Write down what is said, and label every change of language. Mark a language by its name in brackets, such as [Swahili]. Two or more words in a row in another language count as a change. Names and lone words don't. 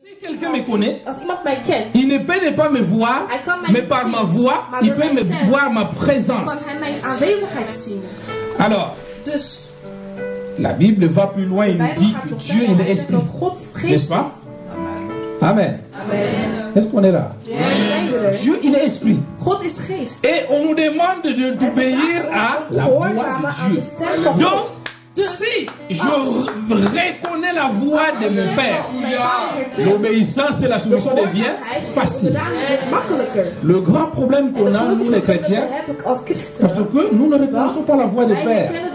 [French] quelqu'un me connaît, [Dutch] Als iemand mij kent, [French] il ne peut pas me voir, [Dutch] hij kan mij [French] mais [Dutch] niet [French] par [Dutch] zien, [French] ma voix, [Dutch] maar [French] il [Dutch] door [French] peut [Dutch] mijn [French] me [Dutch] stem [French] voir ma [Dutch] kan [French] présence. [Dutch] hij mijn aanwezigheid zien. [French] Alors, [Dutch] Dus [French] la Bible va plus loin, [Dutch] de [French] il nous [Dutch] Bijbel [French] dit [Dutch] gaat [French] que [Dutch] nog [French] Dieu [Dutch] verder. [French] il est [Dutch] Hij zegt [French] esprit. [Dutch] dat God [French] N'est-ce [Dutch] geest [French] pas? [Dutch] is. [French] Amen. [Dutch] Amen. [French] Est-ce qu'on est là? [Dutch] Zijn we er? [French] Dieu il est esprit. [Dutch] God is geest. [French] Et on nous demande d'obéir à la voix de Dieu. Donc, si je reconnais la voix de mon Père, l'obéissance et la soumission devient facile. Le grand problème qu'on a, nous les chrétiens, parce que nous ne reconnaissons pas la voix du Père.